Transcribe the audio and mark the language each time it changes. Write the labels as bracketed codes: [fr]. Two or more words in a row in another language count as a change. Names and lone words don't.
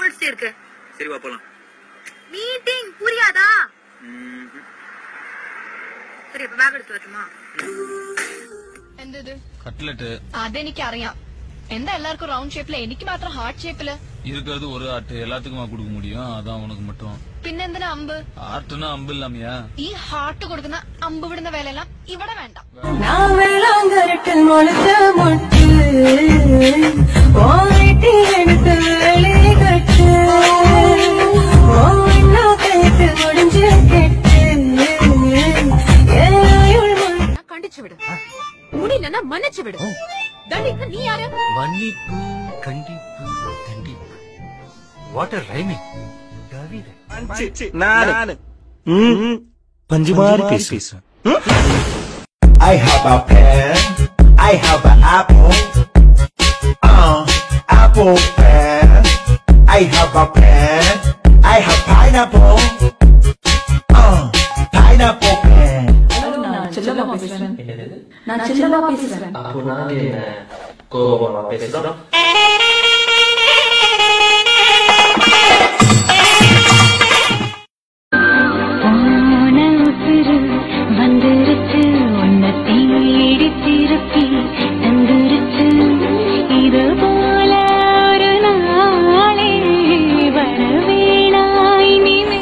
[ta] இருக்கு. சரி வா போலாம். மீட்டிங் புரியாதா? சரி அப்ப பேக் எடுத்து வரட்டுமா? [ml] എന്തത് കട്ട്ലറ്റ് അതെനിക്കറിയാം. എന്താ എല്ലാവർക്കും [en] round shape [ml] എനിക്ക് മാത്രം [en] heart shape? [ta] இருக்கிறது ஒரு ஆட்டு எல்லாத்துக்குமா கொடுக்க முடியும்? அதான் உனக்கு மட்டும். [ml] പിന്നെന്തിനാ അമ്പ്? [ta] ஆட்டுனா அம்பு இல்லாமையா? [ml] ഈ ഹാർട്ട് കൊടുക്കുന്ന അമ്പ് വിടുന്ന വേലയെല്ലാം ഇവിടെ വേണ്ട. [ta] கண்டிச்சு விடு, முடியலன்னா மன்னிச்சு விடு. தண்டிக்க நீ யாரு? மன்னிப்பு, கண்டிப்பு, தண்டிப்பு. [en] what are rhyming? [ta] நானு பஞ்சுமாரி பேசுறேன். [en] I have a pen, I have an apple, apple pen. I have a pen, I have pineapple, pineapple pen. [ta] நான் செல்லமா பேசுறேன். அப்போ நான் என்ன கோபமா பேசுறோம்? வந்துருச்சு உன்னை தேடி திருப்பி தந்துருச்சு இது போல ஒரு நாளே வரவேணாய் நீமே